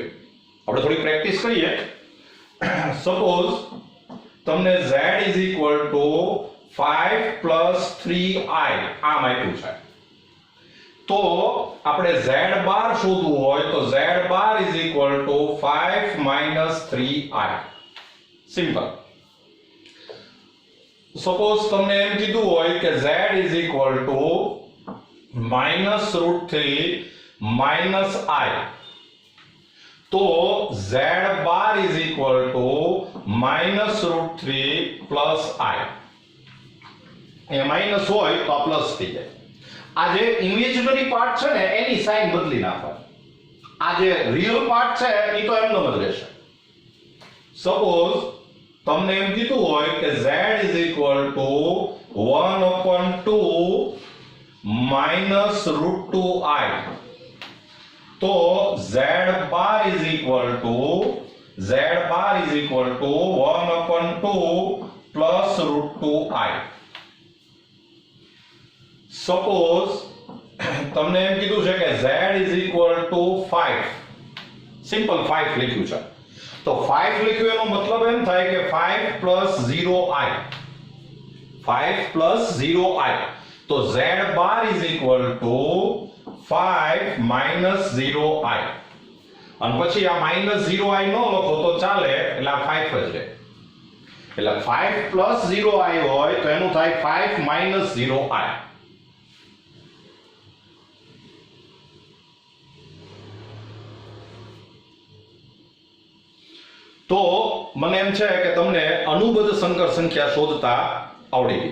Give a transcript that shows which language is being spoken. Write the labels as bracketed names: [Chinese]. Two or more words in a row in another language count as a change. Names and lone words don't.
[Gujarati] આપણે થોડી પ્રેક્ટિસ કરીએ. સપોઝ તમને [English] z is equal to 5 plus 3i [Gujarati] આમ આપ્યું છે, તો આપણે z બાર શોધવું હોય તો z બાર [English] is equal to 5 minus 3i. સિમ્પલ. સપોઝ [Gujarati] તમને એમ કીધું હોય કે [English] z is equal to minus root 3 minus i, તો z bar is equal to minus root 3 plus i. [Gujarati] એ માઈનસ હોય તો આ પ્લસ થઈ જાય. આ જે ઇમેજનરી પાર્ટ છે ને એની સાઇન બદલી નાખવાની, આ જે રિયલ પાર્ટ છે એ તો એમનો જ રહેશે. [English] સપોઝ [Gujarati] તમને એમ કીધું હોય કે [English] z is equal to 1/2 minus root 2i, તો z bar is equal to 1/2 plus root 2i. [Gujarati] સપોઝ તમને એમ કીધું છે કે [English] z is equal to 5, [Gujarati] સિમ્પલ 5 લખ્યું છે, તો 5 લખ્યું એનો મતલબ એમ થાય કે 5 [English] plus 0i, [Gujarati] 5 [English] plus 0i, [Gujarati] તો [English] z bar is equal to 5 minus 0i. [Gujarati] અને પછી આ [English] minus 0i [Gujarati] ન લખો તો ચાલે, એટલે આ 5 જ રહે. એટલે 5 [English] plus 0i [Gujarati] હોય તો એનું થાય 5 [English] minus 0i. [Gujarati] તો મને એમ છે કે તમને અનુબદ્ધ સંકર સંખ્યા શોધતા આવડી ગઈ.